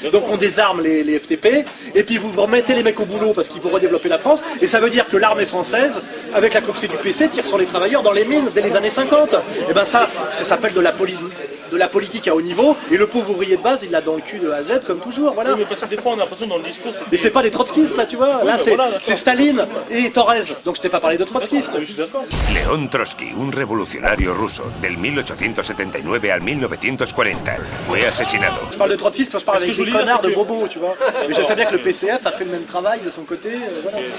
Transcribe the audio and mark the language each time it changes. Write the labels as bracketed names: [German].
[French] Donc on désarme les FTP, et puis vous remettez les mecs au boulot parce qu'il faut redévelopper la France, et ça veut dire que l'armée française, avec la complicité du PC, tire sur les travailleurs dans les mines dès les années 50. Et ben ça s'appelle de la politique. de la politique à haut niveau, et le pauvre ouvrier de base, il l'a dans le cul de A à Z, comme toujours, voilà. Oui, mais parce que des fois, on a l'impression dans le discours... Mais c'est pas des trotskistes, là, tu vois, Oui, là, voilà, c'est Staline et Thorez, donc je t'ai pas parlé de trotskistes. Je suis d'accord. [Spanish] León Trotsky, un revolucionario ruso del 1879 al 1940, fue asesinado. [French] Je parle de trotskistes quand je parle avec des connards de bobos, tu vois. Mais je sais bien que le PCF a fait le même travail de son côté, voilà.